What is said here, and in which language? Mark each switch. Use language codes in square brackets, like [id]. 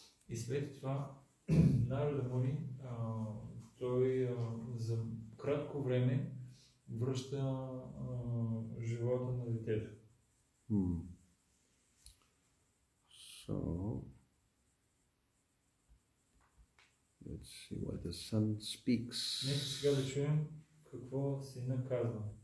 [bg] И след това Нарада Муни, той за кратко време връща живота на детето. [en] So let's see what the son speaks. [bg] Нека сега да чуем какво сина казва.